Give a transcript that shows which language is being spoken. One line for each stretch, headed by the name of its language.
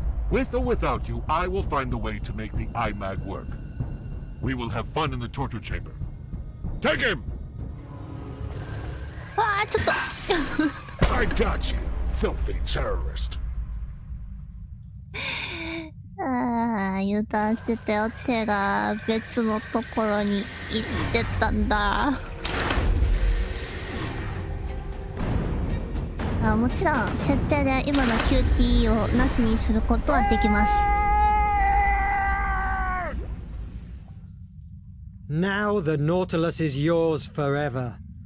English: With or without you, I will find the way to make the IMAG work. We will have fun in the torture chamber. Take him!
Japanese: わあ、ちょっと。
English: I got you, filthy terrorist.
Japanese: ああ、油断してたよ。手が別のところに行ってたんだ。もちろん設定で今の QT をなしにすることはできます。
English: Now the Nautilus is yours forever.